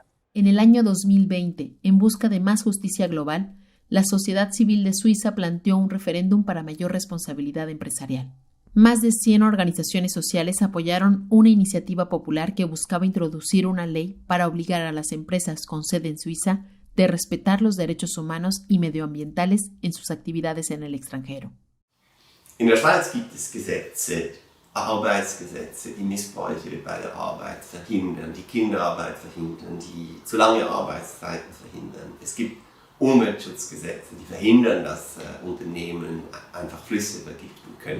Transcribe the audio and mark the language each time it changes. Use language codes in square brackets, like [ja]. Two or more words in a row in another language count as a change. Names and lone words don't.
[es] En el año 2020, en busca de más justicia global, la sociedad civil de Suiza planteó un referéndum para mayor responsabilidad empresarial. Más de 100 organizaciones sociales apoyaron una iniciativa popular que buscaba introducir una ley para obligar a las empresas con sede en Suiza de respetar los derechos humanos y medioambientales en sus actividades en el extranjero. [de] In der Schweiz gibt es Gesetze, Arbeitsgesetze, die Missbräuche bei der Arbeit verhindern, die Kinderarbeit verhindern, die zu lange Arbeitszeiten verhindern. Es gibt Umweltschutzgesetze, die verhindern, dass Unternehmen einfach Flüsse vergiften können.